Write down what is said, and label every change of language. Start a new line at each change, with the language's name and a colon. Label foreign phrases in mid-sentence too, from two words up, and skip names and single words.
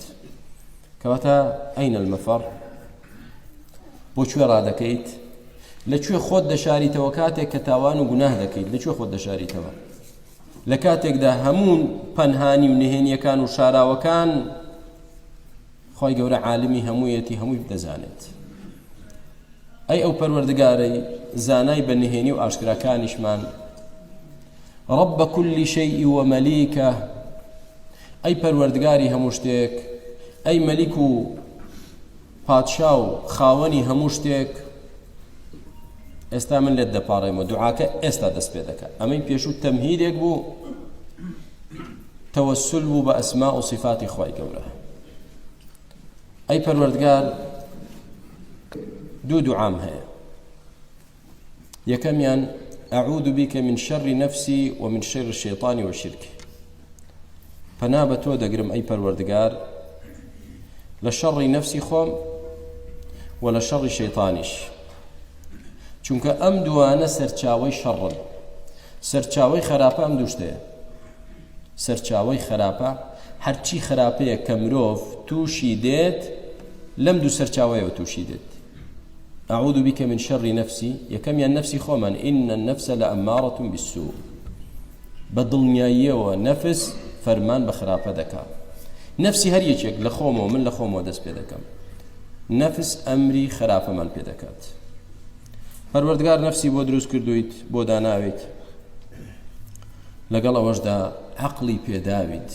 Central Kurdish: کەواتە
Arabic: ئەین المەفەر،
Central Kurdish: بۆکوێ ڕادەکەیت، لەکوێ خۆت دەشاریتەوە کاتێک کە تاوان و گوناه دەکەیت، لەکوێ خۆت دەشاریتەوە؟ لە کاتێکدا هەموو پەنهانی و نهێنیەکان و شاراوەکان خوای گەورە عالمی هەموویەتی هەمووی دەزانێت. ئەی ئەو پەروەردگارەی زانای بە نهێنی و ئاشکراکانیشمان،
Arabic: رب كل شيء ومليكه،
Central Kurdish: ئەی پەروەردگاری هەموو شتێک، ئەی مەلیک و پادشا و خاوەنی هەموو شتێک. ئێستا من لێت دەپاڕێمەوە، دوعاکە ئێستا دەست پێ دەکات. ئەمەی پێشوو تەمهیدێک بوو، تەوەسل بوو بە ئەسما و صفاتی خوای گەورە. ئەی پەروەردگار دوو دوعام هەیە. یەکەمیان
Arabic: أعوذ بك من شر نفسي ومن شر الشيطان والشرك،
Central Kurdish: پەنا بە تۆ دەگرم ئەی پەروەردگار لە شەڕی نەفسی خۆم و لە شەڕی شەیطانیش، چونکە ئەم دوانە سەرچاوەی شەڕن. سەرچاوەی خراپە ئەم دوو شتەیە. سەرچاوەی خراپە هەرچی خراپەیە کە مرۆڤ تووشی دێت لەم دوو سەرچاوەیەوە تووشی دێت.
Arabic: أعوذ بك من شر نفسي،
Central Kurdish: يكميان نفسي خوما
Arabic: إن النفس لأمارة بالسوء،
Central Kurdish: بدڵنیاییەوە نەفس فەرمان بە خراپە دەکا. نفسی هەر یەکێک لە خۆمەوە من لە خۆمەوە دەست پێ دەکەم، نەفس ئەمری خراپەمان پێ دەکات. پەروەردگار نفسی بۆ دروست کردویت، بۆ داناویت، لەگەڵ ئەوەشدا عەقڵی پێداویت.